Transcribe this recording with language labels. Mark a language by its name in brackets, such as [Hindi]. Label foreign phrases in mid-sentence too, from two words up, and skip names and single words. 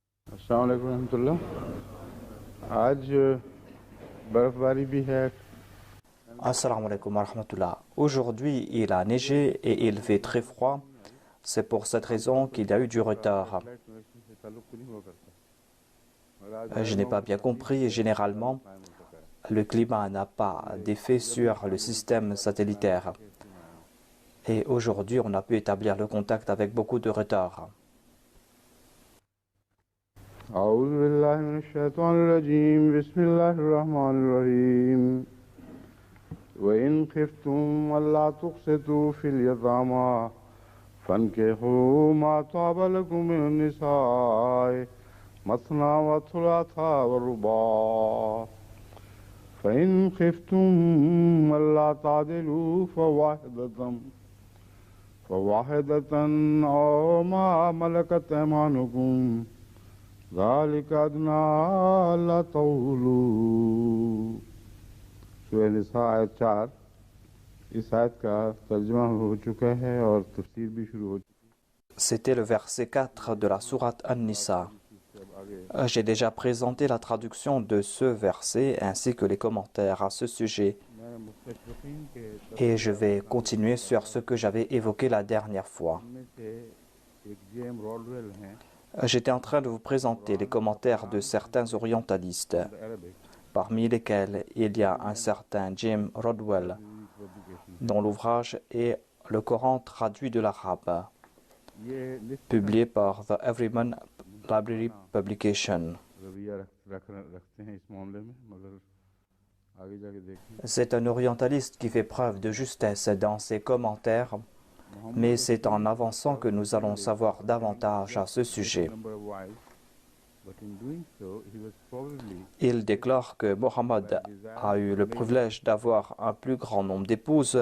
[Arabic] السلام عليكم ورحمة الله. [Hindi] आज बर्फबारी भी है। [Arabic] السلام عليكم ورحمة الله. [French] Aujourd'hui, il a neigé et il fait très froid. C'est pour cette raison qu'il y a eu du retard. [English] satellite connection [Hindi] से ताल्लुक नहीं हुआ करता और आज [French] Je [Hindi] गैर [French] n'ai pas bien [Hindi] मौसमी [French] compris. Généralement, [Hindi] कायम हो सका है। [French] le climat n'a pas d'effet sur le système satellitaire. [Hindi] कैसे मैं आया हूँ? [French] Et aujourd'hui, on a pu établir le contact avec beaucoup de retard. [Arabic] أعوذ بالله من الشيطان الرجيم بسم الله الرحمن الرحيم وإن خفتم ألا تقسطوا في اليتامى فانكحوا ما طاب لكم من النساء مثنى وثلاث ورباع فإن خفتم ألا تعدلوا فواحدة أو ما ملكت أيمانكم ذلك أدنى ألا تعولوا। [Hindi] सूरह निसा आयत 4। इस आयत का तर्जुमा हो चुका है और तफसीर भी शुरू हो चुकी [French] C'était le verset 4 de la sourate An-Nisa. [Hindi] है। [French] J'ai déjà présenté la traduction de ce verset ainsi que les commentaires à ce sujet. [Hindi] मैं मुस्तशरकीन के [French] Et je vais continuer sur ce que j'avais évoqué la dernière fois. [Hindi] में से एक जेम रॉडवेल हैं [French] J'étais en train de vous présenter les commentaires de certains orientalistes, [Hindi] अरबिक [French] parmi lesquels il y a un certain Jim Rodwell, [Hindi] पब्लिकेशन। [French] dont l'ouvrage est Le Coran traduit de l'arabe, [Hindi] ये लिस्ट [French] publié par The Everyman Library Publication. [Hindi] रवैया रखते हैं इस मामले में, मगर आगे जाके देखें। [French] C'est un orientaliste qui fait preuve de justesse dans ses commentaires, mais c'est en avançant que nous allons savoir davantage à ce sujet. Il déclare que Mohammed a eu le privilège d'avoir un plus grand nombre d'épouses.